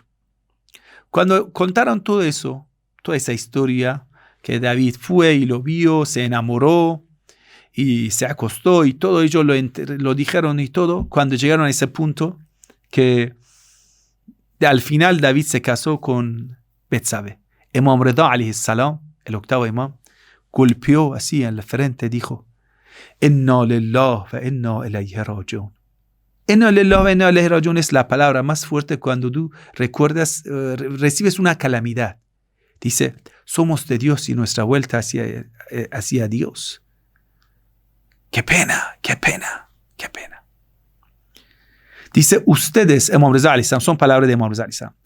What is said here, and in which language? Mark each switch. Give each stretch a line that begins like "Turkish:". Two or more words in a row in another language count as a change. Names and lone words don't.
Spanish: Cuando contaron todo eso, toda esa historia, que David fue y lo vio, se enamoró y se acostó y todo ello lo dijeron y todo, cuando llegaron a ese punto que al final David se casó con Betsabe.
Arabic: Imam Rida عليه السلام,
Spanish: el octavo imam, golpeó así en la frente, dijo,
Arabic: إنا لله وإنا إليه راجعون. إنا لله وإنا إليه راجعون
Spanish: es la palabra más fuerte cuando tú recuerdas, recibes una calamidad. Dice, somos de Dios y nuestra vuelta hacia Dios. Qué pena, qué pena, qué pena. Dice, ustedes,
Arabic: Imam Rida عليه السلام,
Spanish: son palabras de Imam Rida
Arabic: عليه السلام.